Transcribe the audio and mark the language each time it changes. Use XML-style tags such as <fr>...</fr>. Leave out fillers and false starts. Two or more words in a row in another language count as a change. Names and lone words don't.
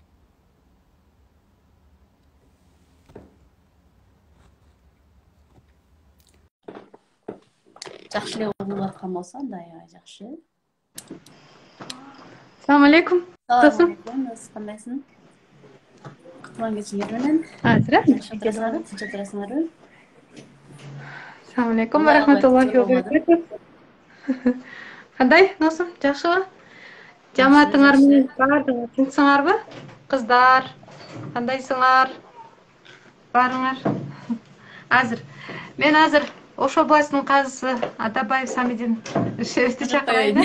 <ky>Жакшы эле угулуп аткан болсо, анда аябай жакшы.</ky> <ar>السلام عليكم. Nasılsın?</ar> <ky>Кандайсың? Кутман кечиңер менен.</ky> <ru>Здравствуйте.</ru> <ky>Тынч отурасыңарбы?</ky> <ar>السلام عليكم ورحمة الله وبركاته.</ar> <ky>Кандай? Насыл? Жакшыбы? Жамаатыңар менен бардыңар тынчсыңарбы? Кыздар, кандайсыңар? Барыңар. Мен азыр Ош областынын казысы Атабаев Самидин шерифти чакырайын.</ky>